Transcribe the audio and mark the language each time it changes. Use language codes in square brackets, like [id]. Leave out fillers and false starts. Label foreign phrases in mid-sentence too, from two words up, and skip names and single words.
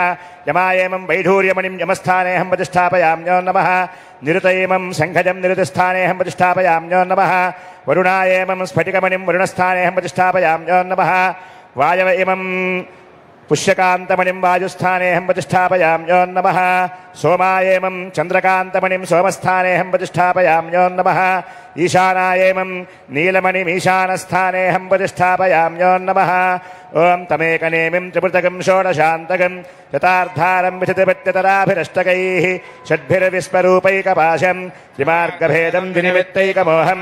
[sa] యమాయేమం వైఢూర్యమణిం యమస్థానేహం ప్రతిష్టాపయామ్యో నమః. నిరుతయేమం శంఖజం నిరుతస్థానేహం ప్రతిష్టాపయామ్యో నమః. వరుణాయేమం స్ఫటికమణిం వరుణస్థానేహం ప్రతిష్టాపయామ్యో నమః. వాయవ ఇమం పుష్యకాంతమణిం వాయుస్థానేహం ప్రతిష్టాపయామ్యో నమః. सोमायेमं चन्द्रकान्तमणिं सोमस्थानेऽहं प्रतिष्ठापयाम्यो नमः ईशानायेमं नीलमणिमीशानस्थानेऽहं प्रतिष्ठापयाम्यो नमः ॐ तमेकनेमिं त्रिपुटकं षोडशान्तकं शतार्धारं विशतिपत्यतराभिरष्टकैः षड्भिर्विश्वरूपैकपाशं त्रिमार्गभेदं विनिमित्तैकमोहं